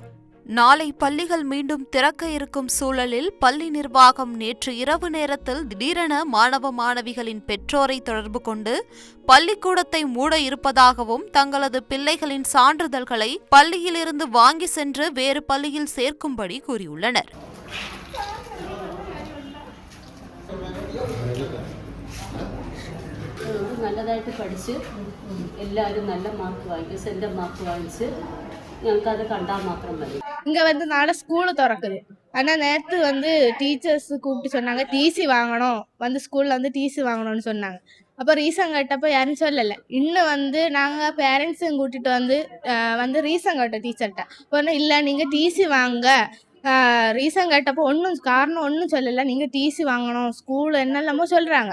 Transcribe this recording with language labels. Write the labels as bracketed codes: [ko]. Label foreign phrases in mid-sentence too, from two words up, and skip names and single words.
[ta] நாளை பள்ளிகள் மீண்டும் திறக்க இருக்கும் சூழலில் பள்ளி நிர்வாகம் நேற்று இரவு நேரத்தில் திடீரென மாணவ மாணவிகளின் பெற்றோரை தொடர்பு கொண்டு பள்ளிக்கூடத்தை மூட இருப்பதாகவும் தங்களது பிள்ளைகளின் சான்றிதழ்களை பள்ளியிலிருந்து வாங்கி சென்று வேறு பள்ளியில் சேர்க்கும்படி கூறியுள்ளனர். [ml] நல்லதாയിട്ട് പഠിച്ച് എല്ലാവരും നല്ല മാർക്ക് വാങ്ങിച്ച് സെൻറ്റർ മാർക്ക് വാങ്ങിച്ച് ഞങ്ങൾക്ക് അത് കണ്ടാൽ മാത്രം മതി. [ta] இங்கே நாளை ஸ்கூலு திறக்குது. ஆனால் நேற்று டீச்சர்ஸ் கூப்பிட்டு சொன்னாங்க டிசி வாங்கணும், ஸ்கூலில் டிசி வாங்கணும்னு சொன்னாங்க. அப்போ ரீசன் கேட்டப்போ யாரும் சொல்லலை. இன்னும் நாங்கள் பேரண்ட்ஸும் கூட்டிகிட்டு ரீசன் கேட்டோம் டீச்சர்கிட்ட. இப்போ இல்லை நீங்கள் டிசி வாங்க, ரீசன் கேட்டப்போ காரணம் ஒன்றும் சொல்லலை, நீங்கள் டிசி வாங்கணும் ஸ்கூல் என்னெல்லாமோ சொல்கிறாங்க.